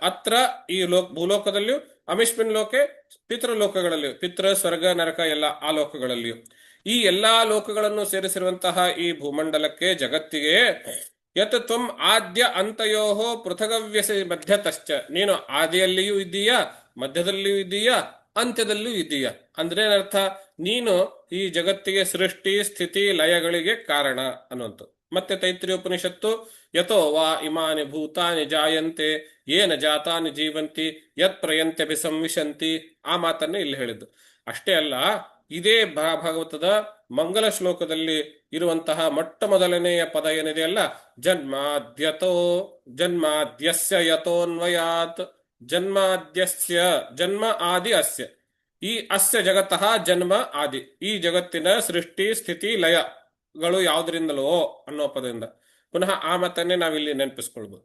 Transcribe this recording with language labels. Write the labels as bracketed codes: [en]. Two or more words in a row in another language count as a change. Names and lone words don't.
[kn] ಅತ್ರ ಈ ಭೂಲೋಕದಲ್ಲಿಯೂ, [sa] ಅಮಿಷ್ಮಿನ್ ಲೋಕೆ [kn] ಪಿತೃಲೋಕಗಳಲ್ಲಿಯೂ, ಪಿತೃ ಸ್ವರ್ಗ ನರಕ ಎಲ್ಲ ಆ ಲೋಕಗಳಲ್ಲಿಯೂ, ಈ ಎಲ್ಲಾ ಲೋಕಗಳನ್ನು ಸೇರಿಸಿರುವಂತಹ ಈ ಭೂಮಂಡಲಕ್ಕೆ, ಜಗತ್ತಿಗೆ [sa] ಯತ್ ತ್ವಂ ಆದ್ಯ ಅಂತಯೋಹೋ ಪೃಥಗವ್ಯಸ ಮಧ್ಯತಶ್ಚ. [kn] ನೀನು ಆದಿಯಲ್ಲಿಯೂ ಇದ್ದೀಯಾ, ಮಧ್ಯದಲ್ಲಿಯೂ ಇದ್ದೀಯಾ, ಅಂತ್ಯದಲ್ಲಿಯೂ ಇದ್ದೀಯಾ. ಅಂದ್ರೆ ಅರ್ಥ, ನೀನು ಈ ಜಗತ್ತಿಗೆ ಸೃಷ್ಟಿ ಸ್ಥಿತಿ ಲಯಗಳಿಗೆ ಕಾರಣ ಅನ್ನುವಂಥ. ಮತ್ತೆ ತೈತ್ರಿಯ ಉಪನಿಷತ್ತು [sa] ಯಥೋ ವಾ ಇಮಾನಿ ಭೂತಾನಿ ಜಾಯಂತೆ ಏನ ಜಾತಾನಿ ಜೀವಂತಿ ಯತ್ ಪ್ರಯಂತ್ಯಭಿಸಂವಿಶಂತಿ, [kn] ಆ ಮಾತನ್ನೇ ಇಲ್ಲಿ ಹೇಳಿದ್ದು. ಅಷ್ಟೇ ಅಲ್ಲ, ಇದೇ ಭಾಗವತದ ಮಂಗಲ ಶ್ಲೋಕದಲ್ಲಿ ಇರುವಂತಹ ಮೊಟ್ಟ ಮೊದಲನೆಯ ಪದ ಏನಿದೆಯಲ್ಲ, [sa] ಜನ್ಮಾದ್ಯಸ್ಯ ಯತೋನ್ವಯಾತ್, ಜನ್ಮಾದ್ಯಸ್ಯ ಜನ್ಮ ಆದಿ ಅಸ್ಯ, [kn] ಈ [sa] ಅಸ್ಯ ಜಗತಃ ಜನ್ಮ ಆದಿ, [kn] ಈ ಜಗತ್ತಿನ ಸೃಷ್ಟಿ ಸ್ಥಿತಿ ಲಯಗಳು ಯಾವುದರಿಂದಲೋ ಅನ್ನೋ ಪದದಿಂದ ಪುನಃ ಆ ಮಾತನ್ನೇ ನಾವಿಲ್ಲಿ ನೆನಪಿಸ್ಕೊಳ್ಬಹುದು.